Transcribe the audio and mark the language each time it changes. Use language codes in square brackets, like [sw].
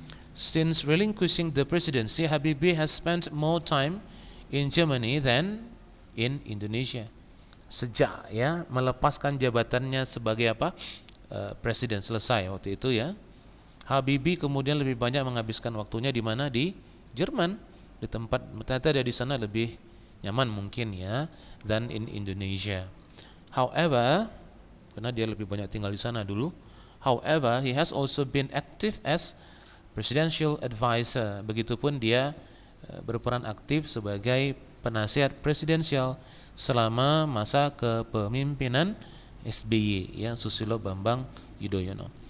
[en] Since relinquishing the presidency, Habibie has spent more time in Germany than in Indonesia. [id] Sejak ya melepaskan jabatannya sebagai apa? Presiden selesai waktu itu ya. Habibie kemudian lebih banyak menghabiskan waktunya di mana? Di Jerman, di tempat ternyata dia di sana lebih nyaman mungkin ya dan in Indonesia. However, karena dia lebih banyak tinggal di sana dulu. [en] However, he has also been active as presidential advisor. [id] Begitupun dia berperan aktif sebagai penasihat presidensial selama masa kepemimpinan SBY ya, Susilo Bambang Yudhoyono.